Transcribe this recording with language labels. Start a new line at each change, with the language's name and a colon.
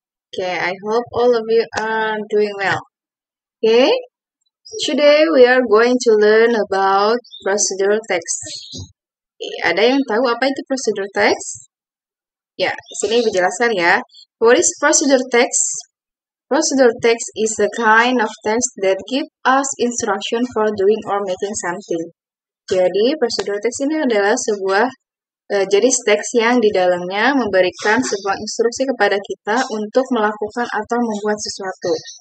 English: Okay, I hope all of you are doing well. Okay, today we are going to learn about procedural text.
Indonesian: Ada yang tahu apa itu procedural text? Ya, di sini dijelaskan ya.
English: What is procedural text? Procedural text is a kind of text that give us instruction for doing or making something.
Indonesian: Jadi, prosedur teks ini adalah sebuah jenis teks yang di dalamnya memberikan sebuah instruksi kepada kita untuk melakukan atau membuat sesuatu.